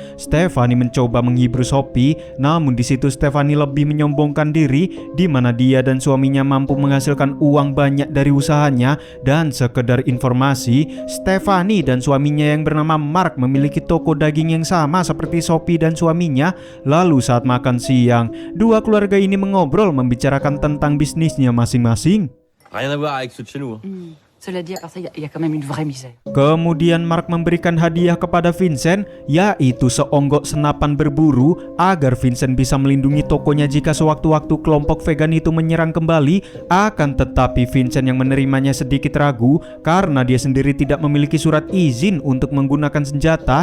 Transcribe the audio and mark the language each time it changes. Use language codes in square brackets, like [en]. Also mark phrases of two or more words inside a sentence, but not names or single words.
[id] Stephanie mencoba menghibur Sophie, namun di situ Stephanie lebih menyombongkan diri, di mana dia dan suaminya mampu menghasilkan uang banyak dari usahanya. Dan sekedar informasi, Stephanie dan suaminya yang bernama Mark memiliki toko daging yang sama seperti Sophie dan suaminya. Lalu saat makan siang, dua keluarga ini mengobrol membicarakan tentang bisnisnya masing-masing. [fr] Rien à voir avec ceux de chez nous. Cela dit, à part ça, il y a quand même une vraie misère. [id] Kemudian Mark memberikan hadiah kepada Vincent, yaitu seonggok senapan berburu agar Vincent bisa melindungi tokonya jika sewaktu-waktu kelompok vegan itu menyerang kembali. Akan tetapi Vincent yang menerimanya sedikit ragu karena dia sendiri tidak memiliki surat izin untuk menggunakan senjata.